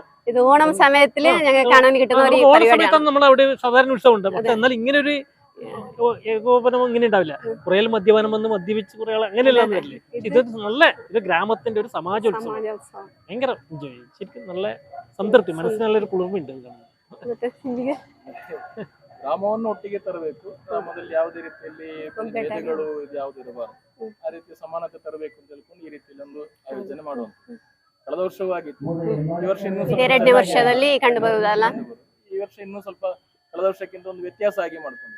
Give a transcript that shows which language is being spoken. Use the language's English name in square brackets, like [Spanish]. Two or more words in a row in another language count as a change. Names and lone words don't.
[Malayalam] ഇത് ഓണം സമയത്തില് കാണാൻ കിട്ടുന്ന ഓണ സമയത്താണ് നമ്മൾ അവിടെ സാധാരണ ഉത്സവമുണ്ട്. പക്ഷെ എന്നാൽ ഇങ്ങനെ ഒരു ഏകോപനം ഇങ്ങനെ ഉണ്ടാവില്ല. കുറേ മദ്യപാനം വന്ന് മദ്യപിച്ച് കുറെ ആൾ അങ്ങനെയെല്ലാം വരില്ലേ. ഇത് നല്ല ഇത് ഗ്രാമത്തിന്റെ ഒരു സമാജോത്സവം. ഭയങ്കര എൻജോയ് ചെയ്യും ശരിക്കും. നല്ല സംതൃപ്തി, മനസ്സിന് നല്ലൊരു കുളിർമയുണ്ട്. [Kannada] ಗ್ರಾಮವನ್ನು ಒಟ್ಟಿಗೆ ತರಬೇಕು. ಗ್ರಾಮದಲ್ಲಿ ಯಾವುದೇ ರೀತಿಯಲ್ಲಿ ಭೇದಗಳು ಯಾವ್ದು ಇರಬಾರದು. ಆ ರೀತಿ ಸಮಾನತೆ ತರಬೇಕು ಅಂತ ಹೇಳ್ಕೊಂಡು ಈ ರೀತಿಯಲ್ಲಿ ಒಂದು ಆಯೋಜನೆ ಮಾಡುವಂತ ಕಳೆದ ವರ್ಷವೂ ಆಗಿತ್ತು. ಈ ವರ್ಷ ಇನ್ನೂ ಎರಡನೇ ವರ್ಷದಲ್ಲಿ ಕಂಡು ಬರುವುದಲ್ಲ. ಈ ವರ್ಷ ಇನ್ನೂ ಸ್ವಲ್ಪ ಕಳೆದ ವರ್ಷಕ್ಕಿಂತ ಒಂದು ವ್ಯತ್ಯಾಸ ಆಗಿ ಮಾಡ್ಕೊಂಡಿದೆ.